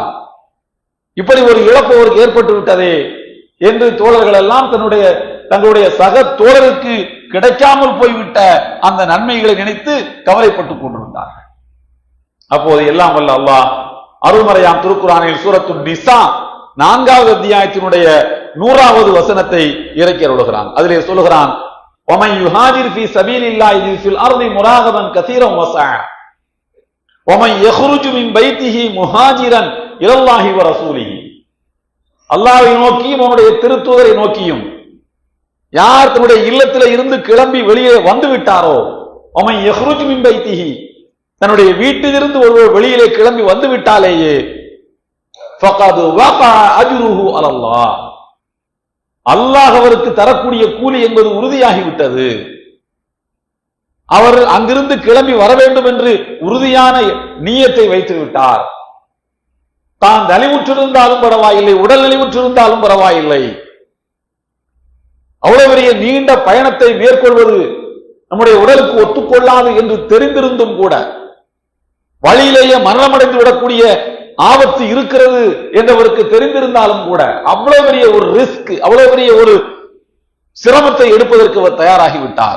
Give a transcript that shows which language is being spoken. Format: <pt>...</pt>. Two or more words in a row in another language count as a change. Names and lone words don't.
<ta>இப்படி ஒரு இழப்பு அவருக்கு ஏற்பட்டு விட்டதே என்று தோழர்கள் எல்லாம் தங்களுடைய சக தோழருக்கு கிடைக்காமல் போய்விட்ட அந்த நன்மைகளை நினைத்து கவலைப்பட்டுக் கொண்டிருந்தார்கள். அப்போது எல்லாம் வல்ல அல்லாஹ் அருள்மறையாம் திருக்குர்ஆனில் சூரத்து நிசா 4வது அத்தியாயத்தினுடைய 100வது வசனத்தை இறக்கி அருளுகிறான். அதிலே சொல்லுகிறான்,</ta> <ar>وَمَنْ يُهَاجِرْ فِي سَبِيلِ اللَّهِ يَجِدْ فِي الْأَرْضِ مُرَاغَمًا كَثِيرًا وَسَعًا وَمَنْ يَخْرُجُ مِنْ بَيْتِهِ مُهَاجِرًا إِلَى اللَّهِ وَرَسُولِهِ</ar> <ta>அல்லாஹ்வை நோக்கியும் அவனுடைய திருத்தூதரை நோக்கியும் யார் தன்னுடைய இல்லத்தில் இருந்து கிளம்பி வெளியே வந்து விட்டாரோ,</ta> <ar>وَمَنْ يَخْرُجُ مِنْ بَيْتِهِ</ar> <ta>தன்னுடைய வீட்டிலிருந்து ஒருவர் வெளியிலே கிளம்பி வந்து விட்டாலேயே</ta> <ar>فَقَدْ وَقَعَ أَجْرُهُ عَلَى اللَّهِ</ar> <ta>அல்லாஹ் அவருக்கு தரக்கூடிய கூலி என்பது உறுதியாகிவிட்டது. அவர் அங்கிருந்து கிளம்பி வர வேண்டும் என்று உறுதியான நியத்தை வைத்து விட்டார். தான் நலிவுற்றிருந்தாலும் பரவாயில்லை, உடல் நலிவுற்றிருந்தாலும் பரவாயில்லை, அவ்வளவு பெரிய நீண்ட பயணத்தை மேற்கொள்வது நம்முடைய உடலுக்கு ஒத்துக்கொள்ளாது என்று தெரிந்திருந்தும் கூட, வழியிலேயே மரணமடைந்து விடக்கூடிய ஆபத்து இருக்கிறது என்றவருக்கு தெரிந்திருந்தாலும் கூட அவ்வளவு பெரிய ஒரு ரிஸ்க், அவ்வளவு பெரிய ஒரு சிரமத்தை எடுப்பதற்கு அவர் தயாராகிவிட்டார்.</ta>